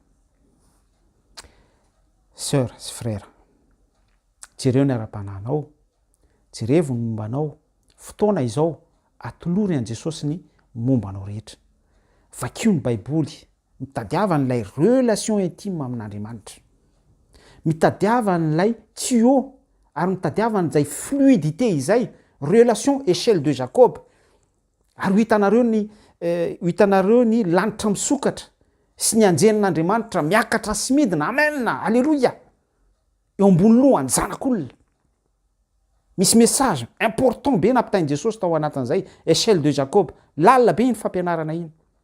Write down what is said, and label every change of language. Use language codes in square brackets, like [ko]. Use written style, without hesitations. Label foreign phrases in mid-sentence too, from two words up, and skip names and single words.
[mg] sœur sy frère jereo ny ara-panahinao jerevo ny mombanao fotoana izao atolory an Jesosy ny mombanao rehetra vakio ny baiboly mitadiavan'ilay [fr] relation intime [mg] amin'Andriamanitra mitadiavan'ilay tuyau ary mitadiavan'izay fluidité izay relation [fr] échelle de Jacob [mg] ary hitanareo ny lanitra misokatra sy ny anjenin'Andriamanitra miakatra sy midina amen alleluia eo ambony lohany zanak'olona misy [fr] message important [mg] be nampitainy Jesosy tao anatin'izay [fr] échelle de Jacob [mg] lalina be ny fampianarana iny